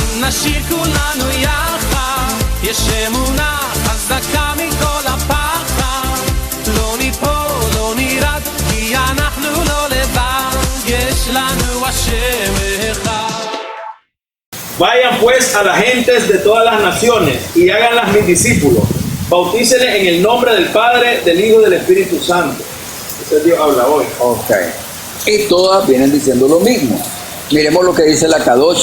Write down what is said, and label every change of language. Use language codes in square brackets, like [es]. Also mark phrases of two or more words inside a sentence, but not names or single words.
[he] נשיר כולנו יחד, יש אמונה חזקה מכל הפחד, לא ניפול, לא נרד, כי אנחנו לא לבד, יש לנו השם אחד. [es] Vayan pues a las gentes de todas las naciones y háganlas mis discípulos. Bautícenles en el nombre del Padre, del Hijo y del Espíritu Santo. Ese Dios habla hoy. Ok. Y todas vienen diciendo lo mismo. Miremos lo que dice la Kadosh.